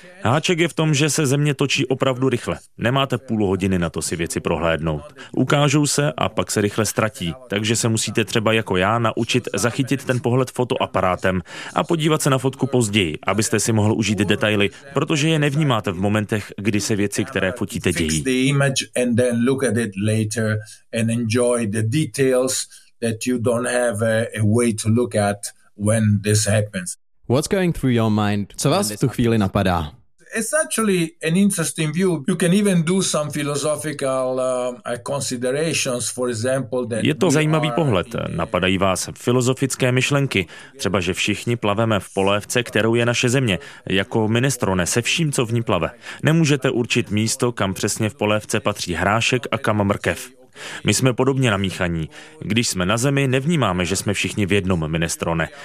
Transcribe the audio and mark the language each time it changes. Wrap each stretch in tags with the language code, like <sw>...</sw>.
<cs>Háček je v tom, že se země točí opravdu rychle. Nemáte půl hodiny na to si věci prohlédnout. Ukážou se a pak se rychle ztratí, takže se musíte třeba jako já naučit zachytit ten pohled fotoaparátem a podívat se na fotku později, abyste si mohl užít detaily, protože je nevnímáte v momentech, kdy se věci, které fotíte, dějí.</cs> <en>And enjoy the details that you don't have a way to look at when this happens. What's going through your mind?</en> <cs>Co vás v tu chvíli napadá?</cs> <en>It's actually an interesting view. You can even do some philosophical considerations, for example, that.</en> <cs>Je to zajímavý pohled. Napadají vás filozofické myšlenky, třeba že všichni plaveme v polévce, kterou je naše země, jako minestrone se vším, co v ní plave. Nemůžete určit místo, kam přesně v polévce patří hrášek a kam mrkev. My jsme podobně namíchaní. Když jsme na zemi, nevnímáme, že jsme všichni v jednom minestrone.</cs>